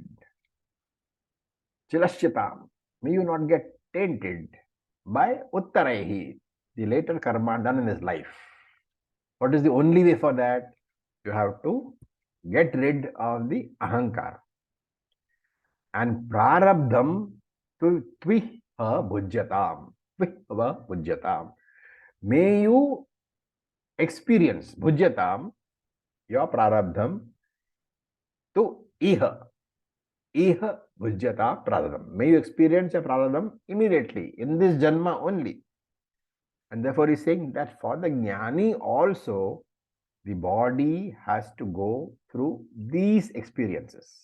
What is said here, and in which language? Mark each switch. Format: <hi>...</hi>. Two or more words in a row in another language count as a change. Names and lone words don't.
<sa>Chilashyatam.</sa> <en>May you not get tainted by uttaraihi, the later karma done in his life. What is the only way for that? You have to get rid of the ahankara.</en> <sa>And prarabdham tviha bhujyatam. Tviha bhujyatam.</sa> <en>May you experience bhujyatam, your prarabdham, to iha.</en> <sa>Iha bhujyata prarabdham.</sa> <en>May you experience your prarabdham immediately, in this janma only. And therefore, he is saying that for the jnani also, the body has to go through these experiences.</en>